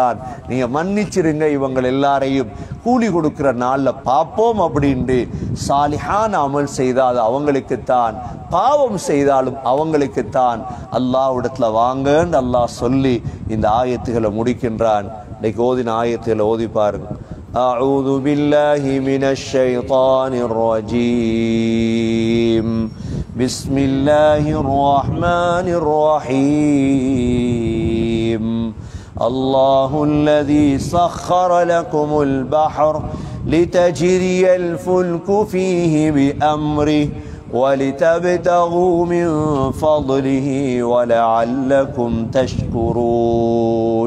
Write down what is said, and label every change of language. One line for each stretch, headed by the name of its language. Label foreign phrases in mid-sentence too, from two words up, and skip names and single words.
Tamil: நீங்க மன்னிச்சிருங்க, இவங்க எல்லாரையும் கூலி கொடுக்கிற நாள்ல பார்ப்போம் அப்படின்ட்டு. சாலிஹான் அமல் செய்தால் அவங்களுக்குத்தான், பாவம் செய்தாலும் அவங்களுக்குத்தான். அல்லாஹ்விடத்துல வாங்கன்னு அல்லாஹ் சொல்லி இந்த ஆயத்துகளை முடிக்கின்றான். இன்னைக்கு ஓதின ஆயத்துகளை ஓதி பாருங்க.
Arabic: أعوذ بالله من الشيطان الرجيم. بسم الله الرحمن الرحيم. الله الذي سخر لكم البحر لتجري الفلك فيه بأمره ولتبتغوا من فضله ولعلكم تشكرون.